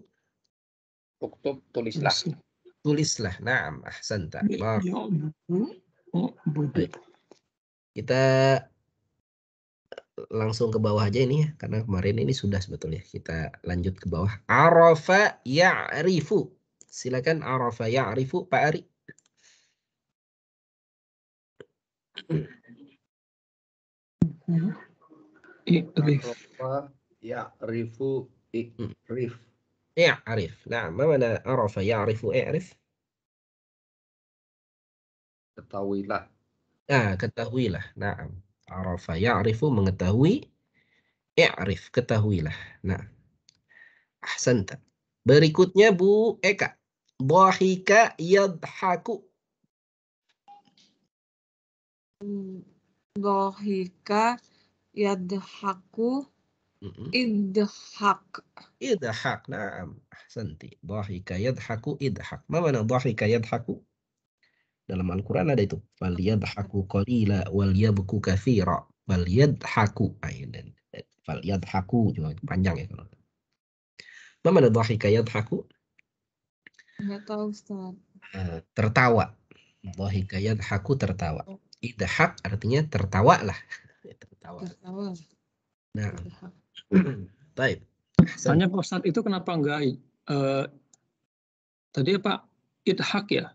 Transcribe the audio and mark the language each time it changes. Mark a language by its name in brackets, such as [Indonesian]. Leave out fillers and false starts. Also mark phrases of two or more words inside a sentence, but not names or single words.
[Indonesian] Uktub tulislah. Tulislah. [Arabic] نعم، أحسنت. [Indonesian] Baik. Kita langsung ke bawah aja ini ya, karena kemarin ini sudah sebetulnya. Kita lanjut ke bawah. [Arabic] عرف يعرف. [Indonesian] Silakan [Arabic] عرف يعرف [Indonesian] Pak Ari. [Arabic] عرف يعرف اعرف. I'rif. [Indonesian] Nah, [Arabic] mana عرف يعرف اعرف? [Indonesian] Ketahuilah. Nah, ketahuilah. Nah, [Arabic] عرف يعرف [Indonesian] mengetahui. I'rif, ketahuilah. Nah, ahsanta. Berikutnya Bu Eka. [Arabic] ضحك يضحك. ضحك يضحك اضحك. اضحك. نعم. أحسنت. ضحك يضحك اضحك. Ma mana ضحك يضحك? [Indonesian] Dalam Al-Quran ada itu. [Arabic] فليضحكوا قليلا وليبكوا كثيرا. فليضحكوا. فليضحكوا [Indonesian] juga panjang ya kalau. [Arabic] Ma mana ضحك يضحك? [Indonesian] Enggak tahu, Ustaz. Tertawa. [Arabic] ضحك يضحك [Indonesian] tertawa. Idhak artinya tertawalah. Tertawa. Nah. Baik. Tanya Pak Ustadz itu kenapa enggak tadi apa idhak ya?